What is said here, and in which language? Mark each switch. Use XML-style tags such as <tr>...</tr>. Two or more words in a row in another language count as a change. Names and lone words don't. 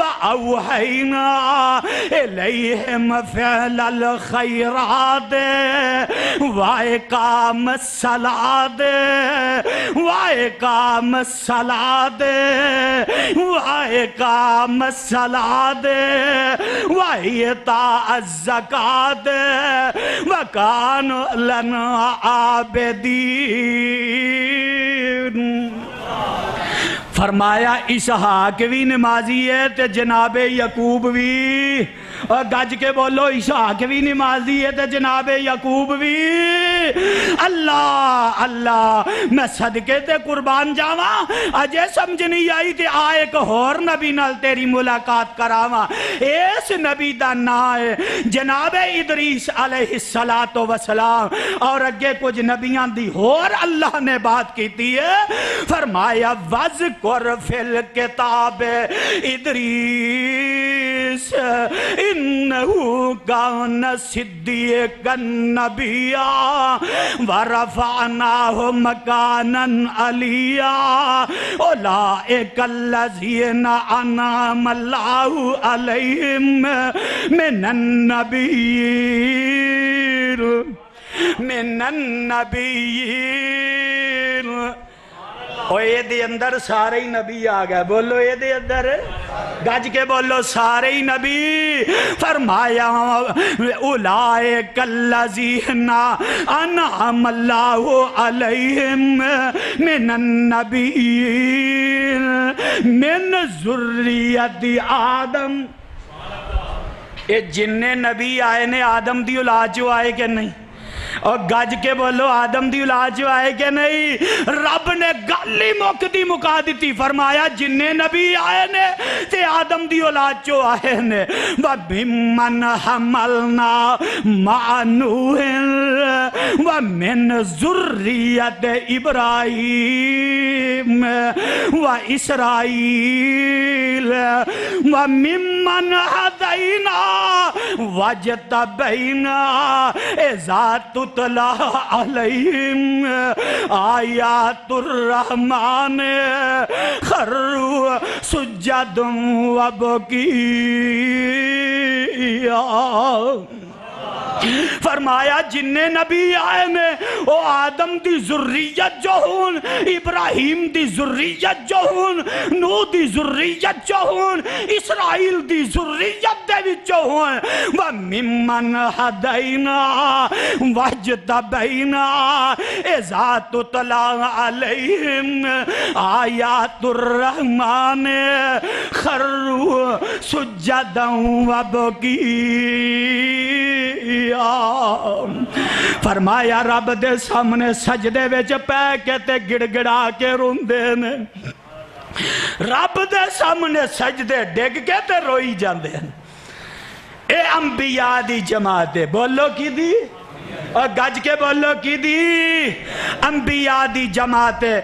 <ar>أوحينا إليهم فعل الخيرات وإقام الصلاة وإقام الصلاة وإقام الصلاة وإيتاء الزكاة وكانوا لنا عابدين.</ar> <pa>فرمایا اسحاق بھی نمازی ہے تے جنابِ یعقوب بھی، اور گج کے بولو اسحاق بھی نمازی ہے تے جنابِ یعقوب بھی. اللہ اللہ میں صدقے تے قربان جاواں، اجے سمجھ نہیں آئی تے آ اک ہور نبی نال تیری ملاقات کراواں. اس نبی دا ناں ہے جنابِ ادریس</pa> <ar>عليه الصلاة والسلام,</ar> <pa>اور اگے کچھ نبیاں دی ہور اللہ نے بات کی ہے.</pa> <ar>फरमाया واذكر في الكتاب إدريس إنه كان صديقا نبيا ورفعناه مكانا عليا أولئك الذين أنعم الله عليهم من النبيين.</ar> <pa>او ایہ دے اندر سارے ہی نبی آ گئے، بولو ایہ دے اندر گج کے بولو سارے ہی نبی.</pa> <ar>फरमाया أولئك الذين أنعم الله عليهم من النبيين من ذرية آدم.</ar> <pa>ایہ جنے نبی آئے نے آدم دی اولاد چوں آئے کہ نہیں? اور گج کے بولو آدم دی اولاد چوں آئے کہ نہیں? رب نے گل ہی مکدی مکا دی. فرمایا جنے نبی آئے نے تے آدم دی اولاد چوں آئے نے.</pa> <ar>و بمن حملنا مع نوح و من ذرية إبراهيم و إسرائيل و ممن هدينا واجتبينا إذا تتلى عليهم آيات الرحمن خروا سجدا وبكيا.</ar> <pa>فرمایا جنے نبی آئے نے او آدم دی ذریت جو ہن، ابراہیم دی ذریت جو ہن، نوح دی ذریت جو ہن، اسرائیل دی ذریت دے وچوں ہن.</pa> <ar>وممن هدينا واجتبينا إذا تتلى عليهم آيات الرحمن خروا سجدا وبكيا.</ar> <pa>فرمایا رب دے سامنے سجدے وچ پے کے تے گڑگڑا کے روندے نے، رب دے سامنے سجدے ڈگ کے تے روئی جاندے نے. اے انبیا دی جماعت ہے، بولو کی دی اور گج کے بولو کی دی انبیا دی جماعت ہے.</pa>